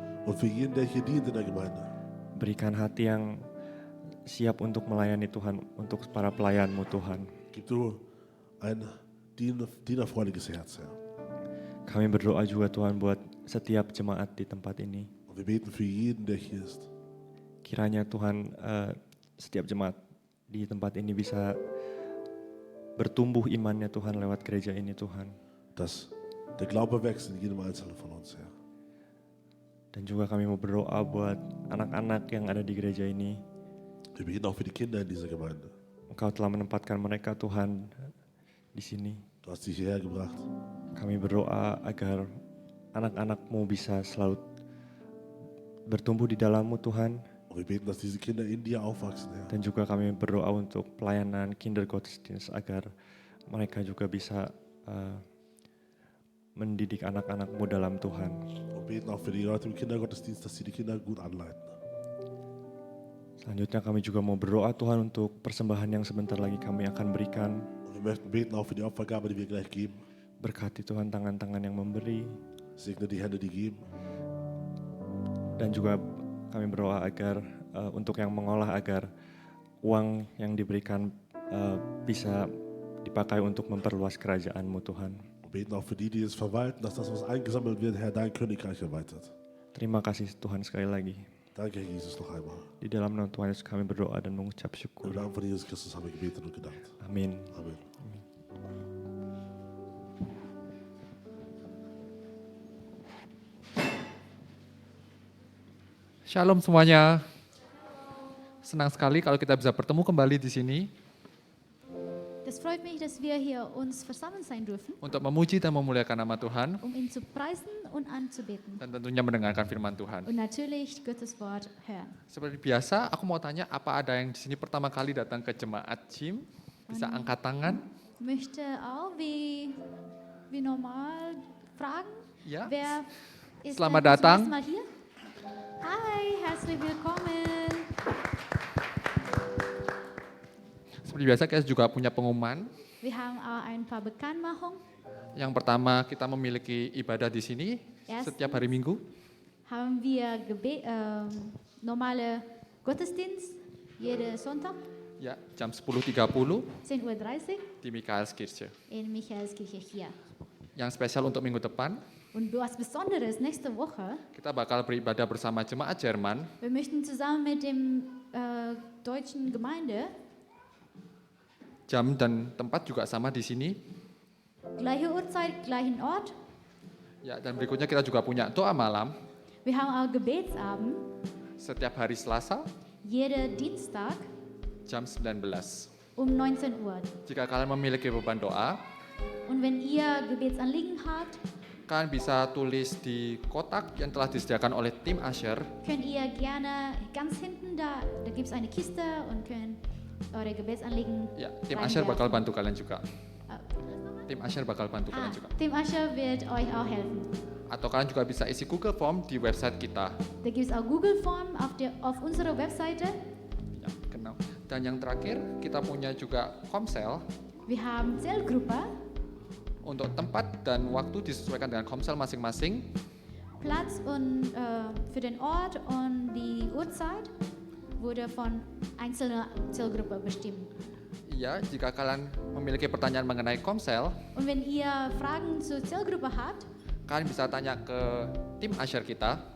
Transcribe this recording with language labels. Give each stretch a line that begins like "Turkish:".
German: Und für jeden, der hier dient in der Gemeinde.
Indonesian: Berikan hati yang siap untuk melayani Tuhan, untuk para pelayanmu Tuhan.
German: Gib du ein dienerfreudiges Herz, Herr.
Indonesian: Kami berdoa juga Tuhan buat setiap jemaat di tempat ini.
German: Und wir beten für jeden, der hier ist.
Indonesian: Kiranya Tuhan setiap jemaat di tempat ini bisa bertumbuh imannya Tuhan lewat gereja ini Tuhan.
German: Dass der Glaube wächst in jedem Einzelnen von uns, Herr.
Indonesian: Dan juga kami mau berdoa buat anak-anak yang ada di gereja ini.
German: Wir beten auch für die Kinder in dieser Gemeinde.
Indonesian: Engkau telah menempatkan mereka Tuhan di sini.
German: Du hast sie hierher gebracht.
Indonesian: Kami berdoa agar anak-anakmu bisa selalu bertumbuh di dalammu Tuhan.
German: Und wir beten, dass diese Kinder in dir aufwachsen, Herr.
Indonesian: Dan juga kami berdoa untuk pelayanan Kindergottesdienst agar mereka juga bisa mendidik anak-anakmu dalam Tuhan.
German: Und beten auch für die Leute im Kindergottesdienst, dass sie die Kinder gut anleiten.
Indonesian: Selanjutnya kami juga mau berdoa Tuhan untuk persembahan yang sebentar lagi kami akan berikan.
German: Und wir möchten beten auch für die Opfergabe, die wir gleich geben.
Indonesian: Berkati Tuhan tangan-tangan yang memberi.
German: Segne die Hände, die geben.
Indonesian: Dan juga kami berdoa agar untuk yang mengolah agar uang yang diberikan bisa dipakai untuk memperluas kerajaan-Mu Tuhan.
German: Und beten auch für die, die es verwalten, dass das, was eingesammelt wird, Herr, dein Königreich erweitert.
Indonesian: Terima kasih Tuhan sekali lagi.
German: Danke, Herr Jesus, noch einmal.
Indonesian: Di dalam nama Tuhan Yesus kami berdoa dan mengucap
German: Im
Indonesian: syukur.
German: Namen von Jesus Christus haben wir gebetet und gedankt.
Indonesian: Amin.
German: Amen.
Indonesian: Shalom semuanya. Senang sekali kalau kita bisa bertemu kembali di sini
German: Das freut mich, dass wir hier uns versammelt sein dürfen,
Indonesian: untuk memuji dan memuliakan nama Tuhan
German: um ihn zu preisen und anzubeten.
Indonesian: dan tentunya mendengarkan firman Tuhan.
German: Und natürlich Gottes Wort hören.
Indonesian: Seperti biasa, aku mau tanya apa ada yang di sini pertama kali datang ke jemaat Jim? Bisa angkat tangan?
German: Möchte auch wie normal fragen,
Indonesian: Ya.
German: wer ist
Indonesian: Selamat
German: zum
Indonesian: datang.
German: ersten Mal hier? Hi, herzlich willkommen.
Indonesian: Seperti Seperti biasa kita juga punya pengumuman.
German: Wir haben auch ein paar Bekanntmachungen.
Indonesian: Yang pertama kita memiliki ibadah di sini setiap hari Minggu.
German: Haben wir normale Gottesdienst jeden Sonntag,
Indonesian: Ya, jam 10.30
German: 10:30 Uhr
Indonesian: di Michaelskirche.
German: in Michaelskirche hier.
Indonesian: Yang spesial untuk minggu depan,
German: Und was Besonderes, nächste Woche,
Indonesian: kita bakal beribadah bersama jemaat Jerman
German: wir möchten zusammen mit dem deutschen Gemeinde,
Indonesian: jam dan tempat juga sama di sini.
German: gleiche Uhrzeit, gleichen Ort.
Indonesian: Ya, dan berikutnya kita juga punya doa malam
German: Wir haben auch Gebetsabend,
Indonesian: setiap hari Selasa
German: jeden Dienstag
Indonesian: jam 19.
German: um 19 Uhr.
Indonesian: Jika kalian memiliki beban doa,
German: Und wenn ihr Gebetsanliegen habt,
Indonesian: kalian bisa tulis di kotak yang telah disediakan oleh tim Asher.
German: könnt ihr gerne ganz hinten da gibt es eine Kiste und könnt eure Gebetsanliegen
Indonesian: Ya, tim Asher bakal bantu kalian juga. Äh, Tim Asher bakal bantu kalian juga.
German: Tim Ascher wird euch auch helfen.
Indonesian: Atau kalian juga bisa isi Google Form di website kita.
German: Da gibt es auch Google Form auf unserer Webseite.
Indonesian: Ya, genau. Dan yang terakhir, kita punya juga Komsel.
German: Wir haben Zellgruppe,
Indonesian: Untuk tempat dan waktu disesuaikan dengan Komsel masing-masing.
German: Platz und für den Ort und die Uhrzeit wurde von einzelner Zellgruppe bestimmt.
Indonesian: Ya, jika kalian memiliki pertanyaan mengenai Komsel,
German: Und wenn ihr Fragen zur Zellgruppe habt,
Indonesian: kalian bisa tanya ke tim Asher kita